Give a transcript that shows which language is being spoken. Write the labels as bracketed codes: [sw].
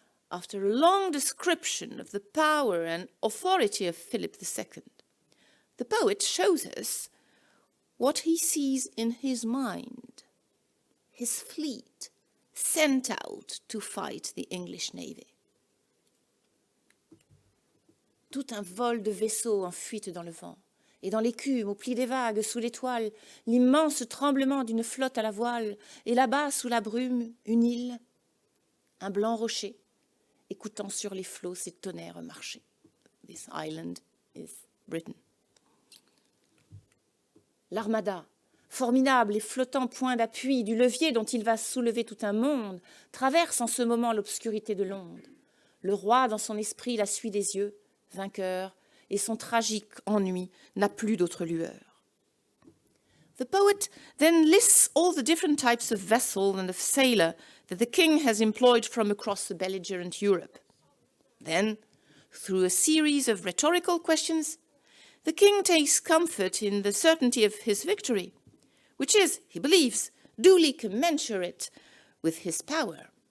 [en] After a long description of the power and authority of Philip II, the poet shows us what he sees in his mind, his fleet sent out to fight the English navy. [fr] Tout un vol de vaisseaux en fuite dans le vent, et dans l'écume, au pli des vagues, sous l'étoile, l'immense tremblement d'une flotte à la voile, et là-bas, sous la brume, une île, un blanc rocher, écoutant sur les flots ses tonnerres marcher. [en] This island is Britain. [fr] L'armada, formidable et flottant point d'appui du levier dont il va soulever tout un monde, traverse en ce moment l'obscurité de l'onde. Le roi, dans son esprit, la suit des yeux, vainqueur, et son tragique ennui n'a plus d'autre lueur. [en] The poet then lists all the different types of vessel and of sailor that the king has employed from across the belligerent Europe. Then, through a series of rhetorical questions, the king takes comfort in the certainty of his victory, which is, he believes, duly commensurate with his power.